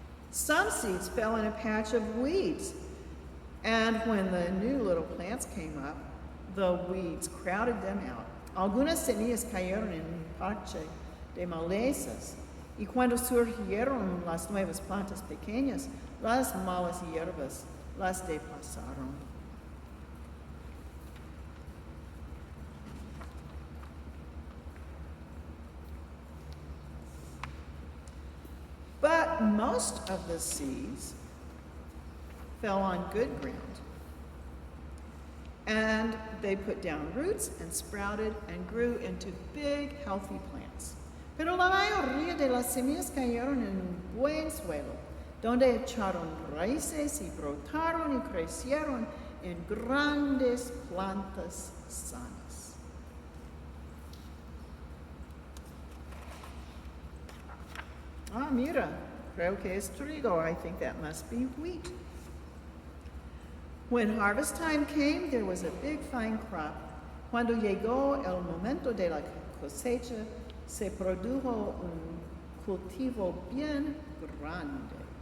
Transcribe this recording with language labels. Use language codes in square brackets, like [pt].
[en] Some seeds fell in a patch of weeds, and when the new little plants came up, the weeds crowded them out. [es] Algunas semillas cayeron en un parche de malezas, y cuando surgieron las nuevas plantas pequeñas, las malas hierbas las desplazaron. [en] But most of the seeds fell on good ground, and they put down roots and sprouted and grew into big, healthy plants. [es] Pero la mayoría de las semillas cayeron en un buen suelo, donde echaron raíces y brotaron y crecieron en grandes plantas sanas. Ah, mira, creo que es trigo. [en] I think that must be wheat. When harvest time came, there was a big fine crop. [es] Cuando llegó el momento de la cosecha, se produjo un cultivo bien grande.